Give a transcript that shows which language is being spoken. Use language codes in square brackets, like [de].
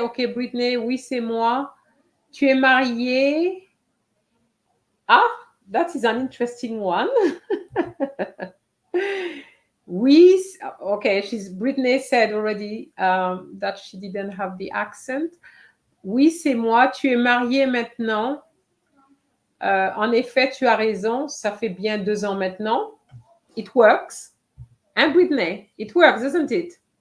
[fr] Okay, Brittany, oui, c'est moi. Tu es mariée? [en] Ah, that is an interesting one. Oui, okay, Brittany said already that she didn't have the accent. [fr] Oui, c'est moi. Tu es mariée maintenant. En effet, tu as raison. Ça fait bien 2 ans maintenant. [en] It works. And Brittany, it works, doesn't it?